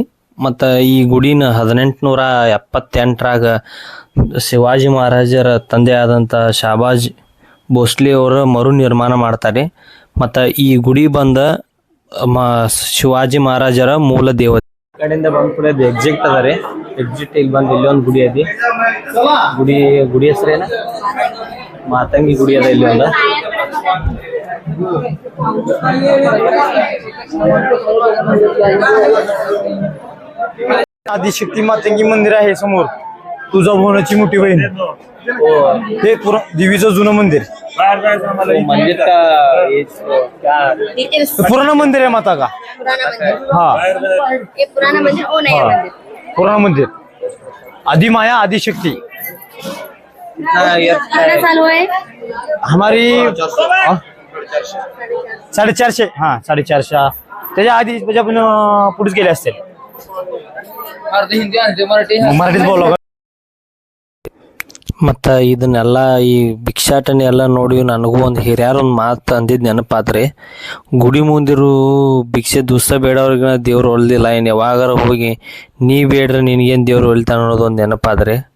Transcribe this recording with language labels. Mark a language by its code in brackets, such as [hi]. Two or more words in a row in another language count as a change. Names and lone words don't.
[kn] ಮತ್ತು ಈ ಗುಡಿನ 1878ರಾಗ ಶಿವಾಜಿ ಮಹಾರಾಜರ ತಂದೆ ಆದಂಥ ಶಾಬಾಜ್ ಭೋಸ್ಲೆ ಅವರು ಮರು ನಿರ್ಮಾಣ ಮಾಡ್ತಾರೆ. ಮತ್ತು ಈ ಗುಡಿ ಬಂದ ಶಿವಾಜಿ ಮಹಾರಾಜರ ಮೂಲ ದೇವತೆ ಕಡೆಯಿಂದ ಬಂದು ಕೂಡ ಅದು ಎಕ್ಸಿಟ್ ಅದ ರೀ. ಎಕ್ಸಿಟ್ ಇಲ್ಲಿ ಬಂದು ಇಲ್ಲೊಂದು ಗುಡಿ ಅದಿ. ಗುಡಿ ಹೆಸರೇನ? ಮಾತಂಗಿ ಗುಡಿ ಅದ ಇಲ್ಲಿ ಒಂದು. [mr] आदिशक्ती मातंगी मंदिर आहे समोर, तुळजाभवानीची मोठी बहीण. हे देवीचं जुनं मंदिर. [hi] मंदिर का पुराना मंदिर आहे माता का? हाँ, ये पुराना मंदिर ओ नया मंदिर? पुराना मंदिर. आदि माया आदिशक्ती कितना साल हुआ है? हमारी 450. हा 450. [mr] त्याच्या आधी म्हणजे आपण पुढेच गेले असतील. मराठीत बोला. [kn] ಮತ್ತು ಇದನ್ನೆಲ್ಲ ಈ ಭಿಕ್ಷಾಟನೆ ಎಲ್ಲ ನೋಡಿ ನನಗೂ ಒಂದು ಹಿರಿಯರು ಒಂದು ಮಾತು ಅಂದಿದ್ದು ನೆನಪಾದ್ರೆ, ಗುಡಿ ಮುಂದಿರು ಭಿಕ್ಷೆ ದುಸ್ಸ ಬೇಡವ್ರಿಗೆ ದೇವ್ರು ಒಲ್ದಿಲ್ಲ, ಏನು ಯಾವಾಗಾರ ಹೋಗಿ ನೀ ಬೇಡ್ರೆ ನಿನಗೇನು ದೇವ್ರು ಒಲ್ತಾನ ಅನ್ನೋದು ಒಂದು ನೆನಪಾದ್ರೆ